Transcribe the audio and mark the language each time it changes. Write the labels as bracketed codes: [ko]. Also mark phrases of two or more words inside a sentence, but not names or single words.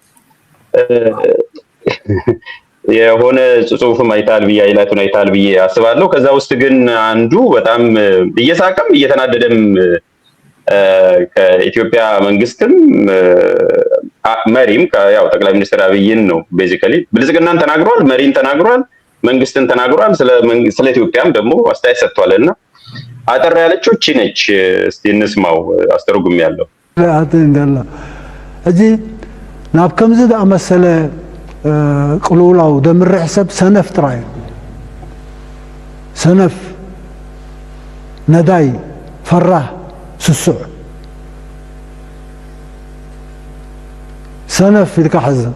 [am] የሆነ ጽሁፍም አይታል ብዬ አይላቱን አይታል ብዬ አስባለሁ። ከዛ ውስጥ ግን አንዱ በጣም እየሳቀም እየተናደደም ከኢትዮጵያ መንግስትም መሪም ያው ጠቅላይ ሚኒስትር አብይን ነው ቤዚካሊ ብልጽግናን ተናግሯል፣ መሪን ተናግሯል፣ መንግስትን ተናግሯል። ስለ ኢትዮጵያም ደግሞ አስተያየት ሰጥቷልና አጠር ያለችው እቺ ነች። እስቲ እንስማው። አስተርጉም ያለው [ti] እንደላ እጂ ናብ ከምዚ ዳመሰለ ቅሉላው ደምርሕ ሰብ ሰነፍ ጥራይ ሰነፍ ነዳይ ፈራህ ስሱዕ ሰነፍ ኢልካ ሕዘብ